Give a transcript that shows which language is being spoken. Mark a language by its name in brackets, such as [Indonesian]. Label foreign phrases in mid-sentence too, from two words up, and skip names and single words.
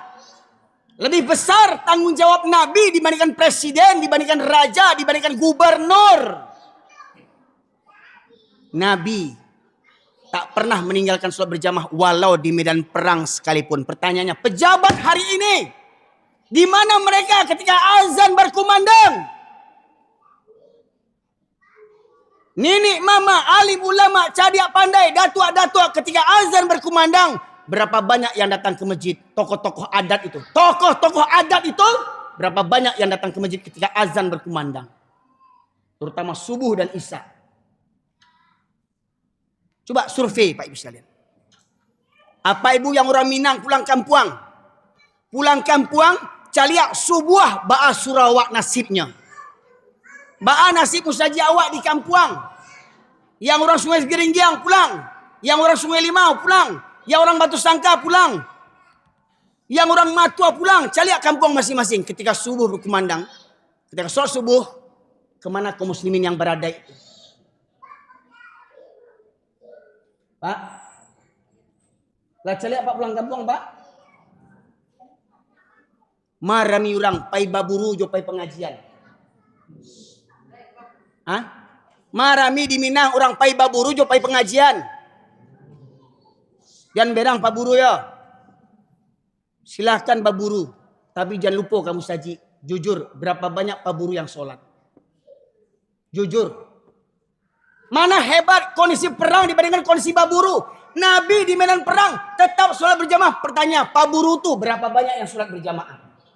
[Indonesian] Lebih besar tanggung jawab Nabi dibandingkan presiden, dibandingkan raja, dibandingkan gubernur. Nabi tak pernah meninggalkan sholat berjamaah walau di medan perang sekalipun. Pertanyaannya, pejabat hari ini, di mana mereka ketika azan berkumandang? Nenek, mama, alim, ulama, [Minangkabau] cadiak pandai, [Indonesian] datuk-datuk ketika azan berkumandang, berapa banyak yang datang ke masjid? Tokoh-tokoh adat itu. Tokoh-tokoh adat itu berapa banyak yang datang ke masjid ketika azan berkumandang? Terutama subuh dan isya. Coba survei Pak Ibu sekalian. Apa ibu yang orang Minang pulang kampung? [Minangkabau] Pulang kampung, caliak subuh ba'a Sarawak nasibnya. Ba'a nasib musaji awak di kampung. [Indonesian] Yang orang Sungai Geringgiang pulang. Yang orang Sungai Limau pulang. Yang orang Batu Sangka pulang. Yang orang Matua pulang. Caliak kampung masing-masing. Ketika subuh berkumandang. Ketika sholat subuh. Kemana kaum muslimin yang berada itu? Pak? [Minangkabau] Lah caliak Pak pulang kampung Pak? Marami orang. Pai baburu jo pai pengajian. Hah? Marami di Minang orang pai baburu jo pai pengajian. [Indonesian] Jangan berang baburu ya. Silahkan baburu. Tapi jangan lupa kamu saji. Jujur, berapa banyak baburu yang sholat? Jujur. Mana hebat kondisi perang dibandingkan kondisi baburu? Nabi di medan perang tetap sholat berjamaah. Pertanyaan, baburu tuh berapa banyak yang sholat berjamaah?